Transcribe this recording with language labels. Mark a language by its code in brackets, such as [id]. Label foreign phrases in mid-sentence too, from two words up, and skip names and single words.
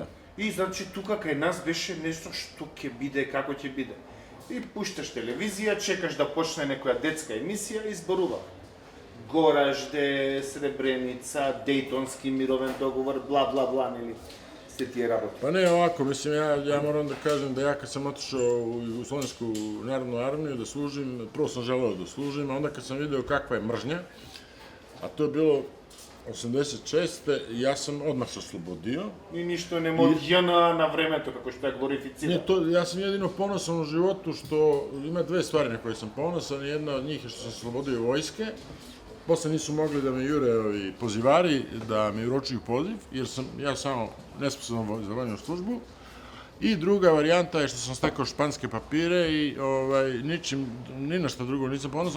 [mk] И, значи, тука кај нас беше нешто што ќе биде, како ќе биде. И пушташ телевизија, чекаш да почне некоја детска емисија и зборува. Горажде, Сребреница, Дејтонски мировен договор, бла, бла, бла, нели? Тие работи. [sr] Pa ne, ovako, mislim, ja moram da kažem da ja kad sam otišao u Jugoslovensku narodnu armiju da služim, prvo sam želeo da služim, a onda kad sam video kakva je mržnja, a to je bilo 86. ja sam odmah se oslobodio. [mk] И ништо не може JNA на времето, како што ја глорифицира. [sr] Не, то, ja sam jedino ponosan u životu što ima dve stvari na koje sam ponosan. Jedna od njih je što sam se oslobodio vojske. Posle nisu mogli da me jure ovi pozivari, da me uručuju poziv, jer sam ja samo nesposoban za vojnu službu. I druga varijanta je što sam stekao španske papire i ničim, ni na što drugo nisam ponosan.